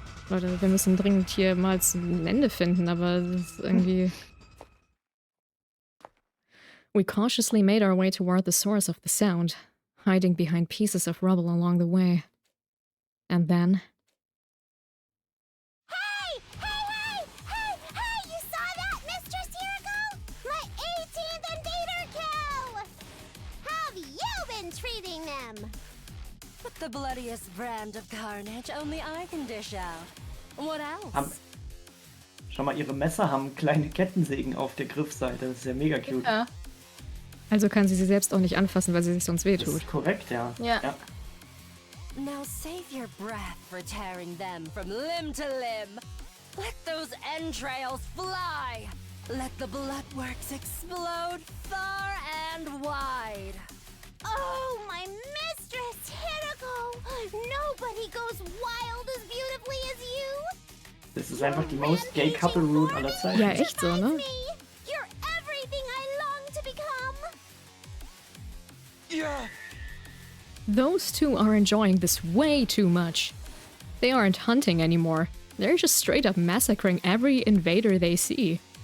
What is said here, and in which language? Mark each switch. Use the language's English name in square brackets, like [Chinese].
[German] Leute, wir müssen dringend hier mal ein Ende finden, aber das ist irgendwie... [English] We cautiously made our way toward the source of the sound, hiding behind pieces of rubble along the way. And then... Hey! You saw that, Mistress Hirago? My 18th invader kill! How have you been treating them? With the bloodiest brand of carnage only I can dish out. What else? [German] Schau mal, ihre Messer haben kleine Kettensägen auf der Griffseite. Das ist ja mega cute. Ja. Also kann sie selbst auch nicht anfassen, weil sie sich sonst wehtut. Das ist korrekt, ja. Ja. [English] Now save your breath for tearing them from limb to limb. Let those entrails fly. Let the bloodworks explode far and wide. Oh, my Mistress Hirago! Nobody goes wild as beautifully as you! [German] Das ist einfach die [English] most gay couple route [German] aller Zeiten. Ja, echt so, ne? [English] You're everything I long to become! Yeah. Those two are enjoying this way too much. They aren't hunting anymore. They're just straight up massacring every invader they see.